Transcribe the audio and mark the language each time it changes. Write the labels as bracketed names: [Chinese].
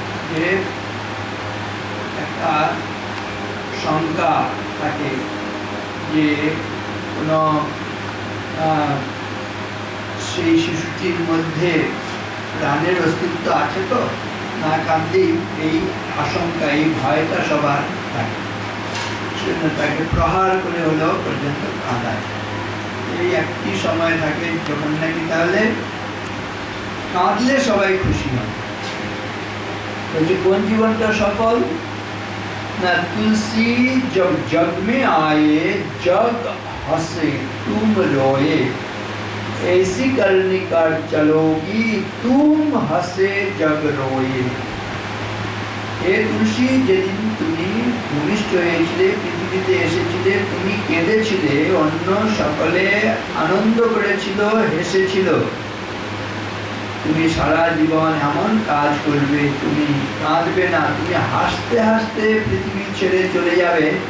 [Bangla] যে একটা শঙ্কা থাকে যে কোনো সেই শিশুটির মধ্যে প্রাণের অস্তিত্ব আছে তো, না কাঁদলেই এই আশঙ্কা, এই ভয়টা সবার থাকে, সেজন্য তাকে প্রহার করে হলেও পর্যন্ত কাঁদায়। এই একটি সময় থাকে যখন নাকি তাহলে কাঁদলে সবাই খুশি হয়। বলছে কোন জীবনটা সফল না, [Hindi] তুলসী जब जग में आए जग हंसे तुम रोए, ऐसी करनी कर चलोगी तुम हंसे जग रोए। [Bangla] হে তুলসী, যেদিন তুমি ভূমিষ্ঠ হয়েছিলে, পৃথিবীতে এসেছিলে, তুমি কেঁদেছিলে, অন্য সকলে আনন্দ করেছিল, হেসেছিল। তুমি সারা জীবন এমন কাজ করবে, তুমি কাঁদবে না, তুমি হাসতে হাসতে পৃথিবী ছেড়ে চলে যাবে।